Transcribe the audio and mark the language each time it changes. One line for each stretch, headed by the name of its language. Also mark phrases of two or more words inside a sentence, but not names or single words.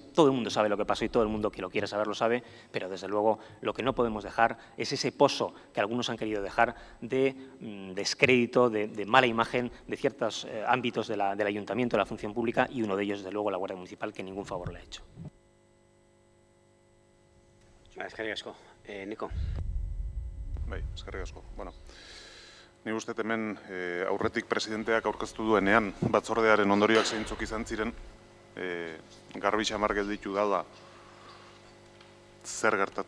Spanish: Todo el mundo sabe lo que pasó y todo el mundo que lo quiere saber lo sabe, pero desde luego lo que no podemos dejar es ese pozo que algunos han querido dejar de descrédito, de mala imagen de ciertos ámbitos del ayuntamiento, de la función pública, y uno de ellos, desde luego, la Guardia Municipal, que ningún favor le ha hecho.
Basque: Eskerrik asko. Niko. Bai, eskerrik asko. Bueno, ni uste hemen aurretik presidenteak aurkeztu duenean batzordearen ondorioak zeintzuk izan ziren, garbi xamar gelditu dala zer gertatu